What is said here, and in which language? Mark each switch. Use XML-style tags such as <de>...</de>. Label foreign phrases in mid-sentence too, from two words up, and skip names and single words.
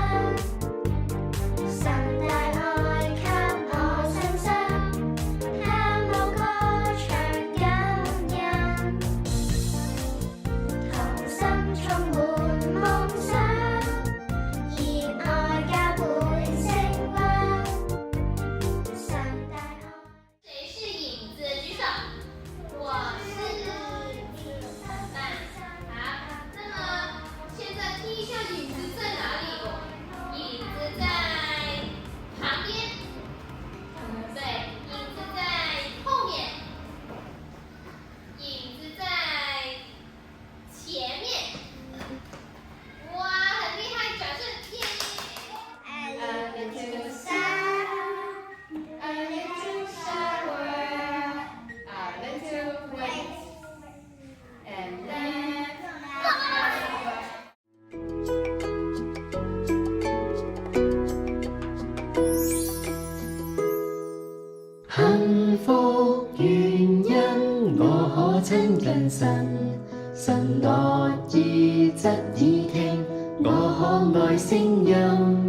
<zh>神大愛給我信心，盼望歌唱感恩。童心充滿夢想，熱愛加倍升溫。神大愛。谁是影子？举手。我是好，那么现在听一下影子在哪里？影子在旁边，对，影子在后面，影子在前面。哇，很厉害，掌声耶！</zh> <en>A little sun, a little shower, a little wind, and then</en> <zh>幸福原因我可親近神，神樂意側耳聽我可愛聲音。</zh>